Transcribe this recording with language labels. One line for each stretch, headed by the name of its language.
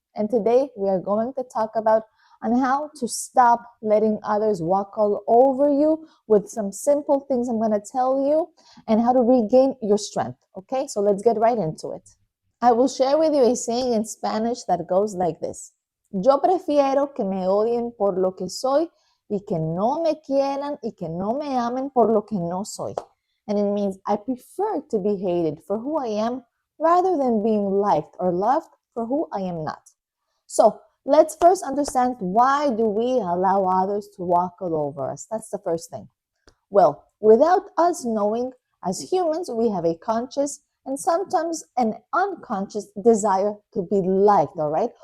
English: And today we are going to talk about on how to stop letting others walk all over you with some simple things I'm going to tell you and how to regain your strength. Okay, so let's get right into it. I will share with you a saying in Spanish that goes like this.
Spanish: Yo prefiero que me odien por lo que soy y que no me quieran y que no me amen por lo que no soy.
English: And it means I prefer to be hated for who I am rather than being liked or loved for who I am not. So let's first understand, why do we allow others to walk all over us? That's the first thing. Well, without us knowing, as humans, we have a conscious and sometimes an unconscious desire to be liked, all right?